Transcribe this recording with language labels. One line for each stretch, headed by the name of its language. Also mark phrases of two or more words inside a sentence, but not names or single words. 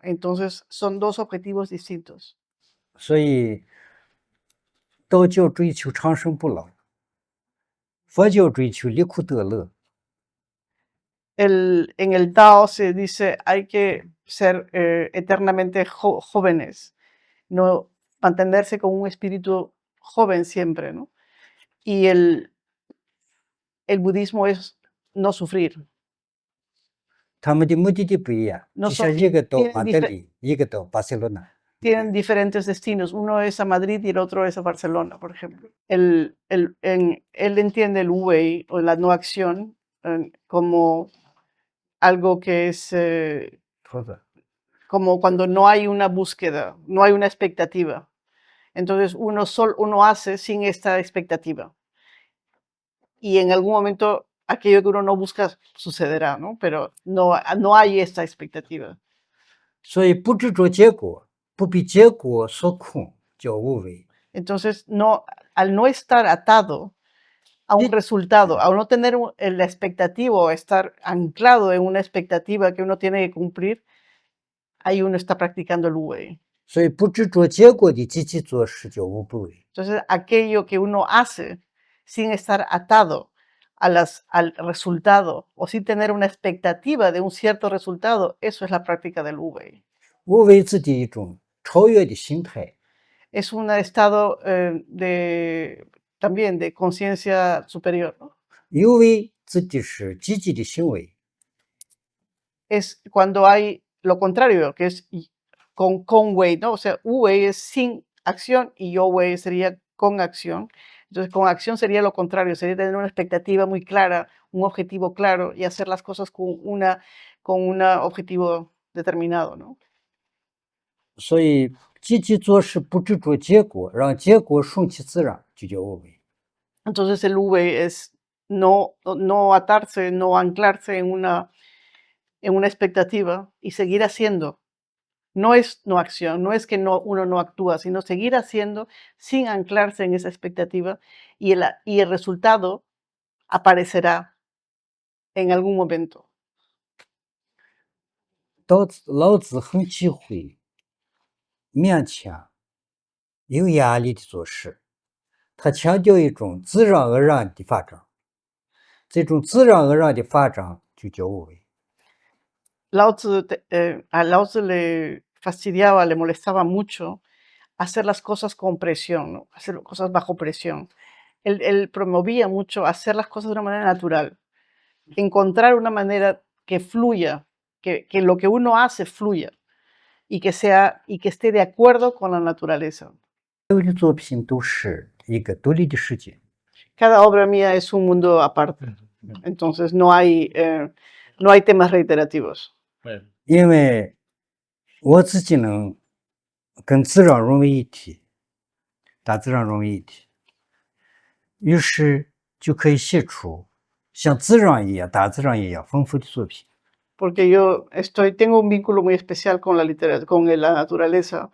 Spanish: Entonces, son dos objetivos distintos.
Chinese: 所以，道教追求长生不老，佛教追求离苦得乐。
Spanish: En el Tao se dice hay que ser eternamente jóvenes, no mantenerse con un espíritu joven siempre, ¿no? Y el budismo es no sufrir.
Chinese: 他们的目的地不一样，
Spanish: No
Chinese: 就像
Spanish: son-
Chinese: 一个到
Spanish: tienen
Chinese: 马德里，一个到巴塞罗那。
Spanish: Tienen diferentes destinos, uno es a Madrid y el otro es a Barcelona, por ejemplo. Él entiende el Wu-Wei o la no acción como algo que es 兔子， como cuando no hay una búsqueda, no hay una expectativa. Entonces uno hace sin esta expectativa. Y en algún momento aquello que uno no busca sucederá, ¿no? Pero no hay esta expectativa.
Chinese: 所以不执着结果，不被结果所控，叫无为。
Spanish: Entonces, al no estar atado a un resultado, al no tener la expectativa o estar anclado en una expectativa que uno tiene que cumplir, ahí uno está practicando el Wu-Wei.
Chinese: 所以不执着结果的积极做事叫无不为。
Spanish: Entonces, aquello que uno hace sin estar atado al resultado o sin tener una expectativa de un cierto resultado, eso es la práctica del Wu-Wei.
Chinese: 无为自己一种超越的心态。
Spanish: Es un estado también de conciencia superior, ¿no?
Chinese: 有为自己是积极的行为。
Spanish: Es cuando hay lo contrario, que es con Wei, ¿no? O sea, Wu-Wei es sin acción y Yo-Wei sería con acción. Entonces, con acción sería lo contrario, sería tener una expectativa muy clara, un objetivo claro y hacer las cosas con un objetivo determinado, ¿no?
Chinese: 所以积极做事，不执着结果，让结果顺其自然，就叫无为。
Spanish: Entonces, el Wu-Wei es no atarse, no anclarse en una expectativa y seguir haciendo. No es no acción, no es que uno no actúa, sino seguir haciendo sin anclarse en esa expectativa y el resultado aparecerá en algún momento.
Chinese: 老子很忌讳勉强、有压力的做事，他强调一种自然而然的发展。这种自然而然的发展就叫无为。
Spanish: A Lao Tzu le fastidiaba, le molestaba mucho hacer las cosas con presión, ¿no? Hacer cosas bajo presión. Él promovía mucho hacer las cosas de una manera natural, encontrar una manera que fluya, que lo que uno hace fluya y que esté de acuerdo con la naturaleza.
Chinese: 所有的作品都是一个独立的世界。
Spanish: Cada obra mía es un mundo aparte, entonces no hay temas reiterativos.
Chinese: 因为我自己能跟自然融为一体，大自然融为一体，于是就可以写出像自然一样、大自然一样丰富的作品。
Spanish: Porque yo tengo un vínculo muy especial con la con la naturaleza.